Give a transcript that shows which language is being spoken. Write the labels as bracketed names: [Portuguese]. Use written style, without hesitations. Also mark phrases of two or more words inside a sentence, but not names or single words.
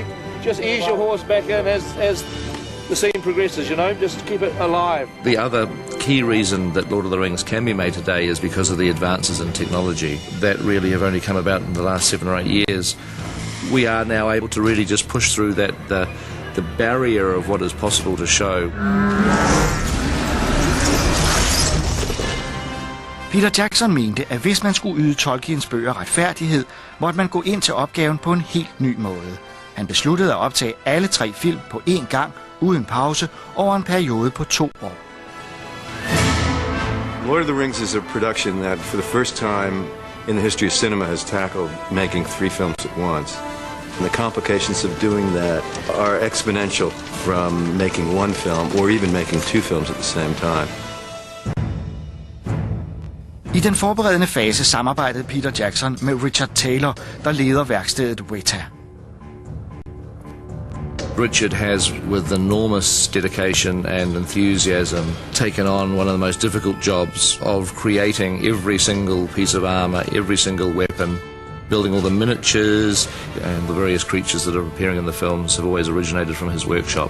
[English] Just ease your horse back in as the scene progresses, you know, just keep it alive. The other key reason that Lord of the Rings can be made today is because of the advances in technology that really have only come about in the last 7 or 8 years. We are now able to really just push through that the barrier of what is possible to show. [Danish] Peter Jackson mente, at hvis man skulle yde Tolkiens bøger retfærdighed, måtte man gå ind til opgaven på en helt ny måde. Han besluttede at optage alle 3 film på én gang, uden pause, over en periode på 2 år. [English] Lord of the Rings is a production that for the first time in the history of cinema has tackled making 3 films at once. And the complications of doing that are exponential from making 1 film or even making 2 films at the same time. [Danish] I den forberedende fase samarbejdede Peter Jackson med Richard Taylor, der leder værkstedet Weta. [English] Richard has, with enormous dedication and enthusiasm, taken on one of the most difficult jobs of creating every single piece of armor, every single weapon, building all the miniatures, and the various creatures that are appearing in the films have always originated from his workshop.